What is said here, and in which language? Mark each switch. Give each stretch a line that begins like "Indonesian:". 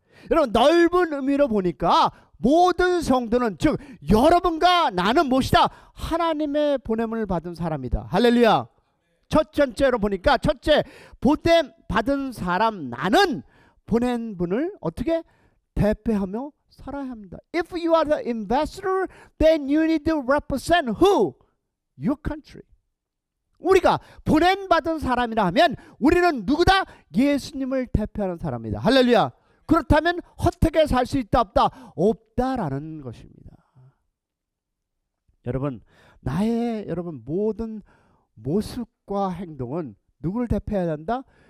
Korean: 여러분, 넓은 의미로 보니까 모든 성도는, 즉 여러분과 나는 무엇이다? 하나님의 보냄을 받은 사람이다. 할렐루야. 첫 번째로 보니까, 첫째, 보냄 받은 사람, 나는 보낸 분을 어떻게 대표하며 살아야 합니다.
English: If you are the ambassador, then you need to represent who? Your country.
Korean: 우리가 보냄받은 사람이라 하면 우리는 누구다? 예수님을 대표하는 사람이다. 할렐루야. 그렇다면 헛되게 살 수 있다 없다? 없다라는 것입니다. 여러분, 나의 모든 모습과 행동은 누구를 대표해야 한다?